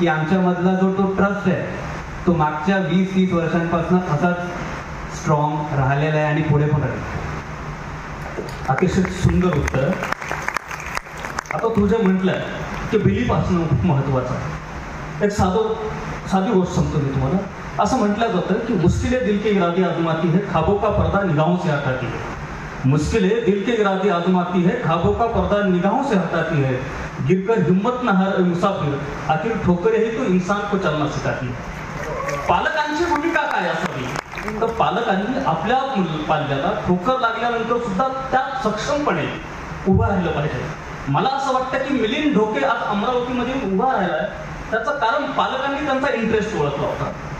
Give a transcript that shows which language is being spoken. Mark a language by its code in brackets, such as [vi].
[mr] की आमच्यामधला जो तो ट्रस्ट आहे तो मागच्या 20-30 वर्षांपासून असाच स्ट्रॉंग राहिलेला आहे आणि पुढे पण राहील. अतिशय सुंदर उत्तर. आता तू जे म्हटलं की बिलीफ असणं खूप महत्वाचं आहे. एक साधी गोष्ट सांगतो मी तुम्हाला. असं म्हटलं जातं की [hi] मुश्किले दिल के इरादे आजमाती है, खाबों का पर्दा निगाहों से हटाती है. मुश्किले दिल के इरादे आजमाती है, खाबों का पर्दा निगाहों से हटाती है. गिरकर हिम्मत न हारे मुसाफिर, आखिर ठोकरे ही तो इंसान को चलना सिखाती है. [mr] पालकांची भूमिका काय असावी? तर पालकांनी आपल्या पाल्याला ठोकर लागल्यानंतर सुद्धा त्यात सक्षमपणे उभं राहिलं पाहिजे. मला असं वाटतं की मिलिंद ढोके आज अमरावतीमध्ये उभा राहिलाय त्याचं कारण पालकांनी त्यांचा इंटरेस्ट ओळखला होता.